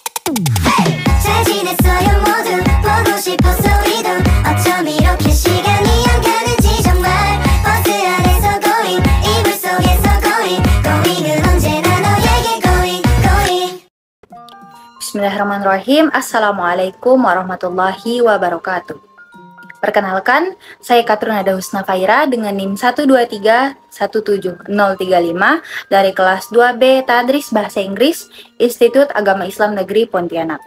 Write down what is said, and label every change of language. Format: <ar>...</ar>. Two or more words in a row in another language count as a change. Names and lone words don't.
<ko>잘 지냈어요 모두 보고 싶어서 우리도 어쩜 이렇게 시간이 안 가는지 정말 버스 안에서 going 이불 속에서 going은 언제나 너에게 going.</ko> <ar>بسم الله الرحمن الرحيم. السلام عليكم ورحمة الله وبركاته.</ar> <id>Perkenalkan, saya Katrunada Husna Faira dengan NIM 123-17035 dari kelas 2B Tadris Bahasa Inggris Institut Agama Islam Negeri Pontianak.</id>